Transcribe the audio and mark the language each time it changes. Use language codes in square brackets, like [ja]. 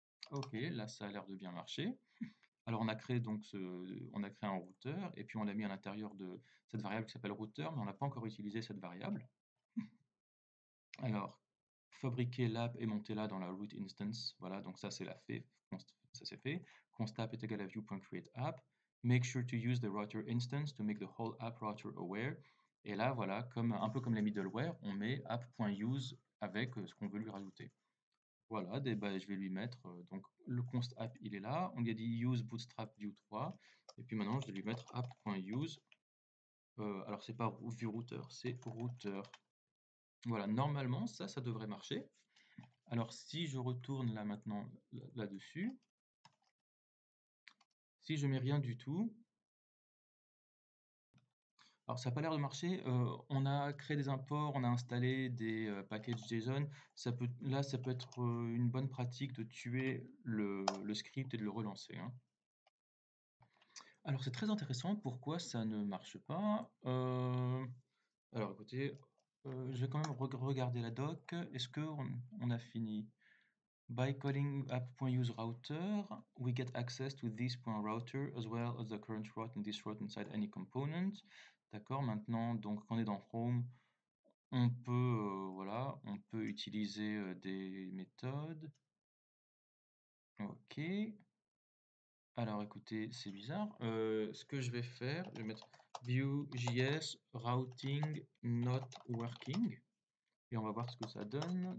[fr] Ok, là ça a l'air de bien marcher. Alors on a créé donc on a créé un routeur et puis on l'a mis à l'intérieur de cette variable qui s'appelle routeur, mais on n'a pas encore utilisé cette variable. Alors, fabriquer l'app et monter là dans la root instance, voilà, donc ça c'est fait, ça c'est fait. Const app est égal à view.createApp. [en] Make sure to use the router instance to make the whole app router aware. [fr] Et là, voilà, un peu comme les middleware, on met app.use avec ce qu'on veut lui rajouter. Voilà, bah, je vais lui mettre, donc le const app, il est là. On lui a dit use bootstrap view 3. Et puis maintenant, je vais lui mettre app.use. Alors, c'est pas view router, c'est router. Voilà, normalement, ça devrait marcher. Alors, si je retourne là maintenant, là-dessus, si je mets rien du tout, alors ça n'a pas l'air de marcher. On a créé des imports, on a installé des packages JSON. Là, ça peut être une bonne pratique de tuer le script et de le relancer, hein. Alors, c'est très intéressant. Pourquoi ça ne marche pas? Alors, écoutez, je vais quand même regarder la doc. Est-ce qu'on a fini? [en] By calling app.useRouter, we get access to this.router as well as the current route and this route inside any component. [fr] D'accord, maintenant, donc quand on est dans Chrome, on peut, voilà, on peut utiliser des méthodes. Ok. Alors écoutez, c'est bizarre. Ce que je vais faire, je vais mettre [en] Vue.js routing not working [fr] et on va voir ce que ça donne.